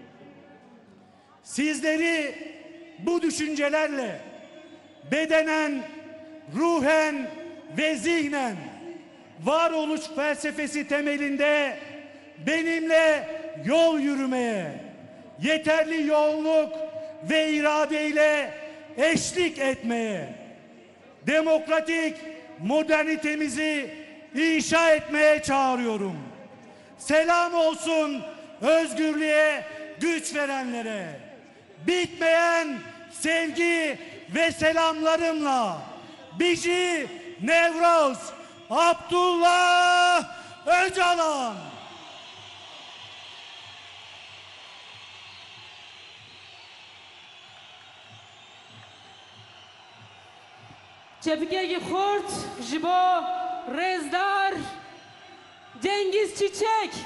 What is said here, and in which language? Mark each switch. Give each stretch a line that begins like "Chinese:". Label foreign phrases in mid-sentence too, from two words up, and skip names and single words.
Turkish: Sizleri bu düşüncelerle bedenen, ruhen ve zihnen varoluş felsefesi temelinde benimle yol yürümeye, yeterli yoğunluk ve iradeyle eşlik etmeye, demokratik modernitemizi inşa etmeye çağırıyorum. Selam olsun özgürlüğe güç verenlere. Bitmeyen sevgi ve selamlarımla
Kurdish: Bici Nevroz
Turkish: Abdullah Öcalan.
Kurdish: Çepikeyi xort ji bo Rêzdar Cengiz Çiçek.